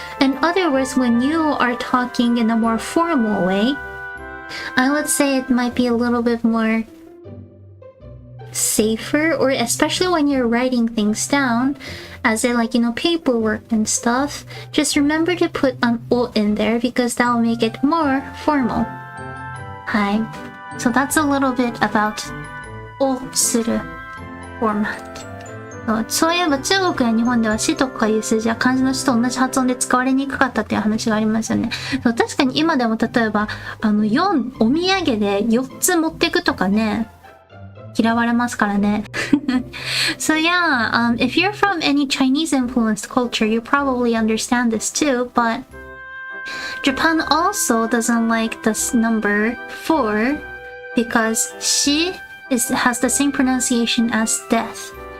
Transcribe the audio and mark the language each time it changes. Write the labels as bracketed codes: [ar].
[en] In other words, when you are talking in a more formal way, I would say it might be a little bit more safer, or especially when you're writing things down, as in like, you know, paperwork and stuff, just remember to put an o in there because that will make it more formal. Hi. So that's a little bit about o suru format. [ja] そういえば中国や日本ではしとかいう数字は漢字のしと同じ発音で使われにくかったっていう話がありますよね。そう、確かに今でも例えば4お土産で4つ持ってくとかね、嫌われますからね。 [en] So yeah, if you're from any Chinese influenced culture, you probably understand this too, but Japan also doesn't like this number 4 because she has the same pronunciation as death.